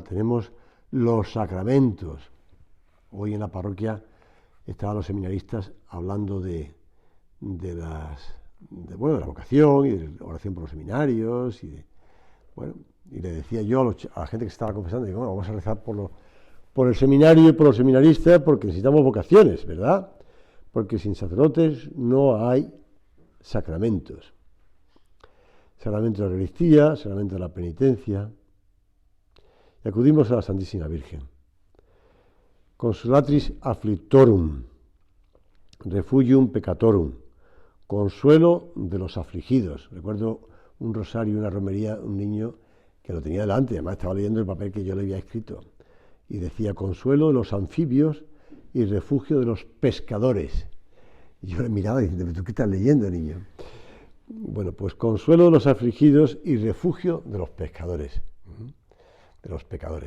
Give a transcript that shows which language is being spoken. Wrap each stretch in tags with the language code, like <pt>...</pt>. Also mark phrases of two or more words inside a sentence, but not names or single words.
<es>Tenemos los sacramentos. Hoy en la parroquia estaban los seminaristas hablando de la vocación y de la oración por los seminarios y le decía yo a la gente que se estaba confesando, digo, bueno, vamos a rezar por el seminario y por los seminaristas porque necesitamos vocaciones, ¿verdad? Porque sin sacerdotes no hay sacramentos. Sacramento de la Eucaristía, sacramento de la penitencia. Y acudimos a la Santísima Virgen.</es> <la>Consolatris afflictorum, refugium peccatorum,</la> <es>consuelo de los afligidos. Recuerdo un rosario, una romería, un niño que lo tenía delante, además estaba leyendo el papel que yo le había escrito, y decía consuelo de los anfibios y refugio de los pescadores. Y yo le miraba diciendo, ¿tú qué estás leyendo, niño? Bueno, pues consuelo de los afligidos y refugio de los pescadores, de los pecadores.</es>